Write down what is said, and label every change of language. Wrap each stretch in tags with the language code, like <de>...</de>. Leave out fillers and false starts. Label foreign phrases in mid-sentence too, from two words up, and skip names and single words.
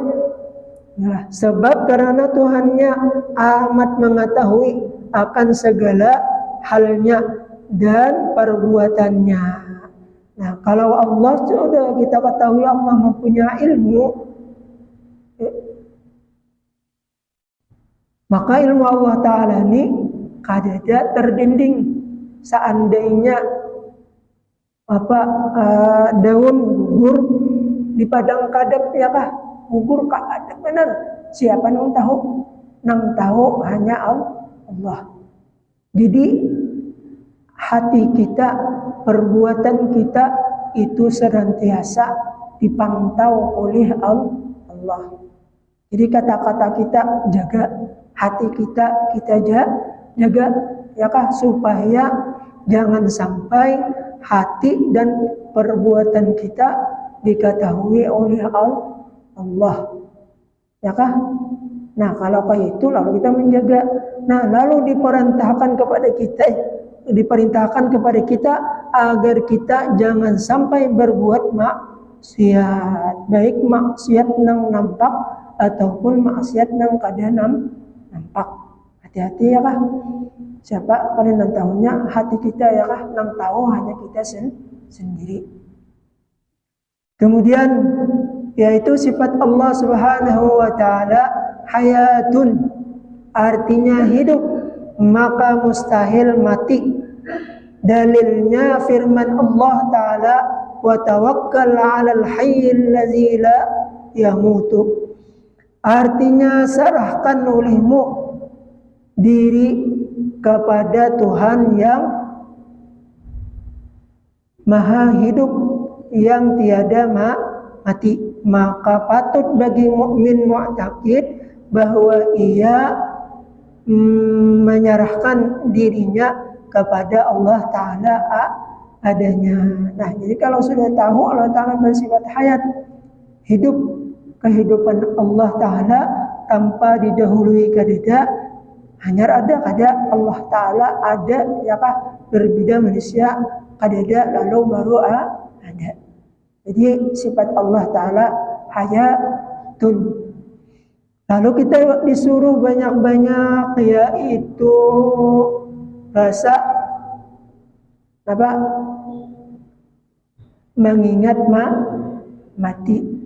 <id>Nah, sebab karena Tuhannya amat mengetahui akan segala halnya dan perbuatannya. Nah, kalau Allah sudah kita ketahui Allah mempunyai ilmu, maka ilmu Allah Ta'ala ini kadada terdinding.</id> <bjn>Seandainya daun gugur di padang kadep, ya kah? Gugur kadep benar. Siapa yang tahu? Nang tahu hanya Allah.</bjn> <id>Jadi hati kita, perbuatan kita itu senantiasa dipantau oleh Allah. Jadi kata-kata kita jaga, hati kita jaga,</id> <bjn>ya kah?</bjn> <id>Supaya jangan sampai hati dan perbuatan kita diketahui oleh Allah,</id> <bjn>ya kah?</bjn> <id>Nah, kalau kayak itu lalu kita menjaga. Nah, lalu diperintahkan kepada kita agar kita jangan sampai berbuat maksiat, baik maksiat nang nampak ataupun maksiat nang kada nampak. Hati-hati,</id> <bjn>ya kah? Siapa kalian nang tahunya hati kita, ya kah?</bjn> <id>Nang tahu hanya kita sendiri. Kemudian yaitu sifat Allah</id> <ar>Subhanahu wa taala</ar> <id>hayatun, artinya hidup, maka mustahil mati. Dalilnya firman Allah Ta'ala,</id> <ar>wa tawakkal 'alal hayyil ladzi la yamutu.</ar> <id>Artinya serahkan olehmu diri kepada Tuhan yang maha hidup, yang tiada mati. Maka patut bagi mukmin mu'taqid bahwa ia menyerahkan dirinya kepada Allah Ta'ala adanya. Nah, jadi kalau sudah tahu Allah Ta'ala bersifat hayat, hidup, kehidupan Allah Ta'ala tanpa didahului kadada, hanya ada kada Allah Ta'ala ada,</id> <bjn>ya kah?</bjn> <id>Berbeda manusia kadada lalu baru ada. Jadi sifat Allah Ta'ala hayatun. Lalu kita disuruh banyak-banyak, yaitu rasa mengingat mati.</id>